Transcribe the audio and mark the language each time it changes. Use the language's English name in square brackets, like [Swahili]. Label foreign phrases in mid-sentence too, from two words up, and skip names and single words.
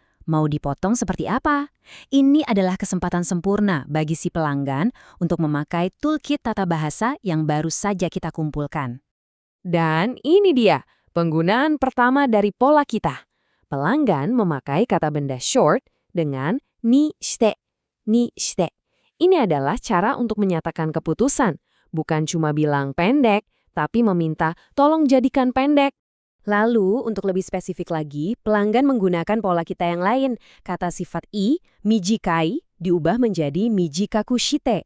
[Indonesian] Mau dipotong seperti apa? Ini adalah kesempatan sempurna bagi si pelanggan untuk memakai toolkit tata bahasa yang baru saja kita kumpulkan. Dan ini dia, penggunaan pertama dari pola kita. Pelanggan memakai kata benda short dengan [Japanese] にして. にして. [Indonesian] Ini adalah cara untuk menyatakan keputusan, bukan cuma bilang pendek, tapi meminta tolong jadikan pendek. Lalu, untuk lebih spesifik lagi, pelanggan menggunakan pola kita yang lain. Kata sifat i, mijikai, diubah menjadi [Japanese] 短くして.